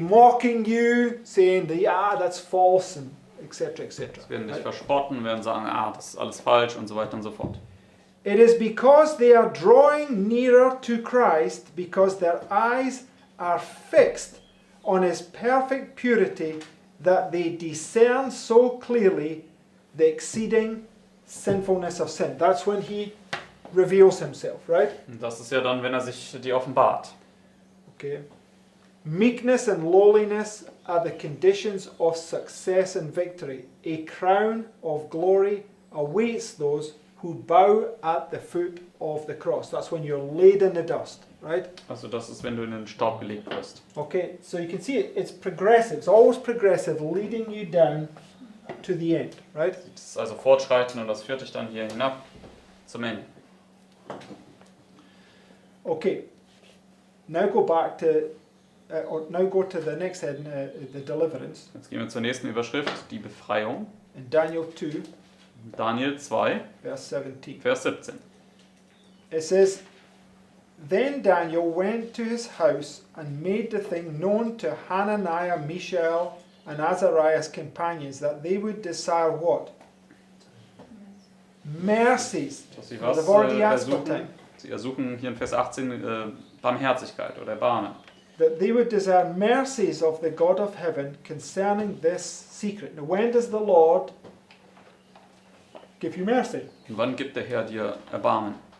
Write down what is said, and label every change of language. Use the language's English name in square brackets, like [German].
[English] be mocking you, saying, that's false, and etc. etc. [German] Sie werden dich verspotten, werden sagen, das ist alles falsch und so weiter und so fort. [English] It is because they are drawing nearer to Christ, because their eyes are fixed on his perfect purity, that they discern so clearly the exceeding sinfulness of sin. That's when he reveals himself, right? [German] Und das ist ja dann, wenn er sich dir offenbart. [English] Okay. Meekness and lowliness are the conditions of success and victory. A crown of glory awaits those who bow at the foot of the cross. That's when you're laid in the dust, right? [German] Also das ist, wenn du in den Staub gelegt wirst. [English] Okay, so you can see it's progressive. It's always progressive, leading you down to the end, right? [German] Das ist also fortschreiten und das führt dich dann hier hinab zum Ende. [English] Okay, now go back to, or now go to the next heading, the deliverance. [German] Jetzt gehen wir zur nächsten Überschrift, die Befreiung. [English] In Daniel 2, [German] Daniel 2, [English] verse 17. [German] Vers 17. [English] It says, Then Daniel went to his house and made the thing known to Hananiah, Mishael, and Azariah's companions, that they would desire what? Mercies. [German] Dass sie [English] Well, [German] was [English] they've already asked for [German] ersuchen. [English] time. [German] Sie ersuchen hier in Vers 18 Barmherzigkeit oder Erbarmen. [English] That they would desire mercies of the God of heaven concerning this secret. Now, when does the Lord give you mercy? [German] Und wann gibt der Herr dir Erbarmen?